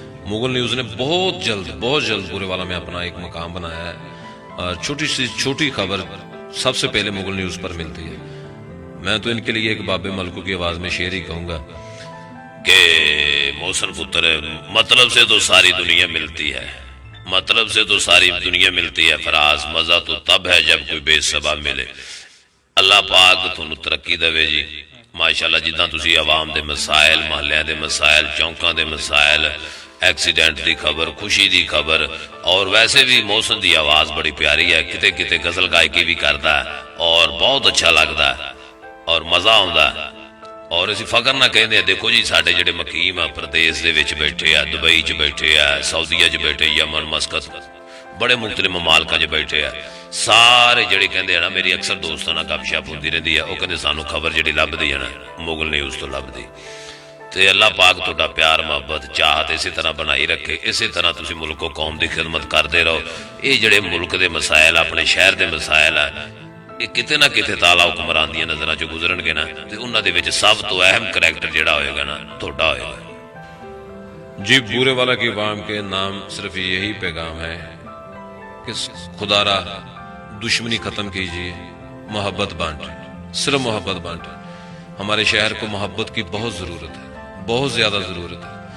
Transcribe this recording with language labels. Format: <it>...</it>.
<ur>Mughal news نے بہت جلد بورے والا میں اپنا ایک مقام بنایا ہے، اور چھوٹی سی چھوٹی خبر سب سے پہلے مغل نیوز پر ملتی ہے. میں تو ان کے لیے ایک بابے ملکو کی آواز میں شعر ہی کہوں گا کہ محسن پتر مطلب سے تو ساری دنیا ملتی ہے، مطلب سے تو ساری دنیا ملتی ہے، فراز مزہ تو تب ہے جب کوئی بے سبب ملے.</ur> <pa>اللہ پاک تھانوں ترقی دے جی. ماشاءاللہ جداں تسی عوام دے مسائل، محلیاں دے مسائل، چوکاں دے مسائل، ایکسیڈنٹ دی خبر، خوشی دی خبر، اور ویسے بھی محسن دی آواز بڑی پیاری ہے، کتے کتے غزل گائکی بھی کردا ہے اور بہت اچھا لگدا ہے اور مزہ آوندا ہے. اور اسی فخر نہ کہندے دیکھو جی ساڈے جڑے مقیم آ پردیس دے وچ بیٹھے آ، دبئی چ بیٹھے آ، سعودیہ چ بیٹھے، یمن، مسقط، بڑے مختلف ممالکاں چ بیٹھے آ، سارے جڑے کہندے ہیں نا میری اکثر دوستاں نال گپ شپ ہوندی رہندی ہے، وہ کہندے سانو خبر جڑی لبدی ہے نا مغل نیوز تو لبدی. تے اللہ پاک تہاڈا پیار محبت چاہت اسی طرح بنائی رکھے، اسی طرح تسی ملک و قوم دی خدمت کردے رہو. یہ جڑے ملک دے مسائل، اپنے شہر دے مسائل ہے، یہ کتے نہ کتے تالا حکمران دیا نظراں چوں گزرن گے نا، تے انہاں دے وچ سب تو اہم کریکٹر جڑا ہوئے گا نا تہاڈا ہوئے گا.</pa> <ur>جی بورے والا کی عوام کے نام صرف یہی پیغام ہے کہ خدا را دشمنی ختم کیجیے، محبت بانٹیں، صرف محبت بانٹیں. ہمارے شہر کو محبت کی بہت ضرورت ہے، بہت زیادہ ضرورت ہے.</ur>